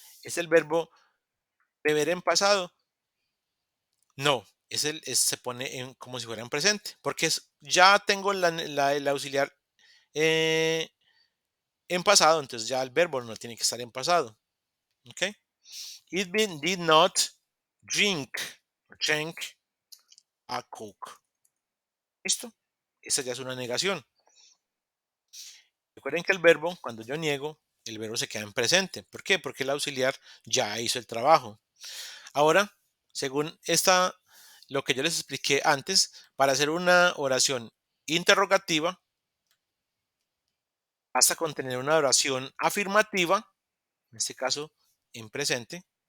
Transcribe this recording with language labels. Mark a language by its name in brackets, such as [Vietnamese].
[Spanish] Es el verbo beber en pasado. No, se pone como si fuera en presente, porque ya tengo el auxiliar eh, en pasado, entonces ya el verbo no tiene que estar en pasado. ¿Ok? [English] Irving did not drink, drink a Coke. [Spanish] ¿Listo? Esa ya es una negación. Recuerden que el verbo, cuando yo niego, el verbo se queda en presente. ¿Por qué? Porque el auxiliar ya hizo el trabajo. Ahora, según lo que yo les expliqué antes, para hacer una oración interrogativa, basta con tener una oración afirmativa, en este caso en presente.